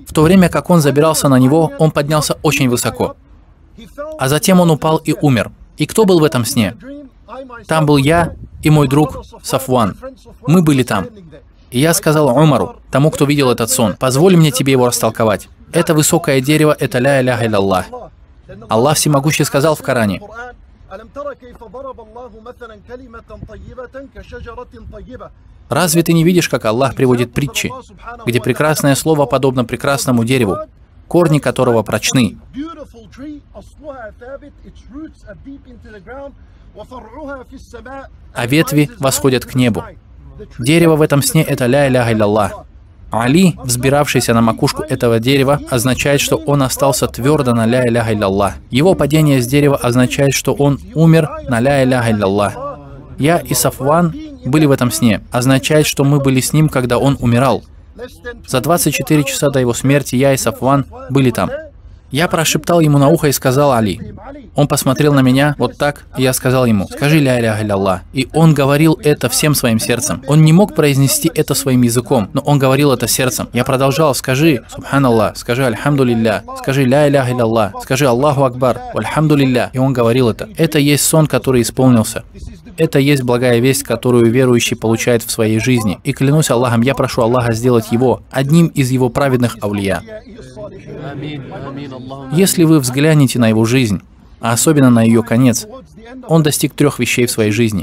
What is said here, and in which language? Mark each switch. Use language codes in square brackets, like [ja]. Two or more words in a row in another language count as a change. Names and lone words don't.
[ru] В то время, как он забирался на него, он поднялся очень высоко, а затем он упал и умер. И кто был в этом сне? Там был я и мой друг Сафван. Мы были там. И я сказал Умару, тому, кто видел этот сон: позволь мне тебе его растолковать. Это высокое дерево, это [ar] لا إله إلا الله. [ru] Аллах Всемогущий сказал в Коране: Разве ты не видишь, как Аллах приводит притчи, где прекрасное слово подобно прекрасному дереву, корни которого прочны, а ветви восходят к небу? Дерево в этом сне — это [ar] لا إله إلا الله. [ru] Али, взбиравшийся на макушку этого дерева, означает, что он остался твердо на [ar] لا إله إلا الله. [ru] Его падение с дерева означает, что он умер на [ar] لا إله إلا الله. [ru] Я и Сафван были в этом сне, означает, что мы были с ним, когда он умирал. За 24 часа до его смерти я и Сафван были там. Я прошептал ему на ухо и сказал Али. Он посмотрел на меня вот так, и я сказал ему: «Скажи [ar] لا إله إلا الله». [ru] И он говорил это всем своим сердцем. Он не мог произнести это своим языком, но он говорил это сердцем. Я продолжал: «Скажи Субханаллах, скажи Альхамдулилля, скажи [ar] لا إله إلا الله, [ru] скажи [ar] الله أكبر، الحمد لله». [ru] И он говорил это. Это есть сон, который исполнился. Это есть благая весть, которую верующий получает в своей жизни. И клянусь Аллахом, я прошу Аллаха сделать его одним из его праведных аулия. Если вы взглянете на его жизнь, а особенно на ее конец, он достиг 3 вещей в своей жизни.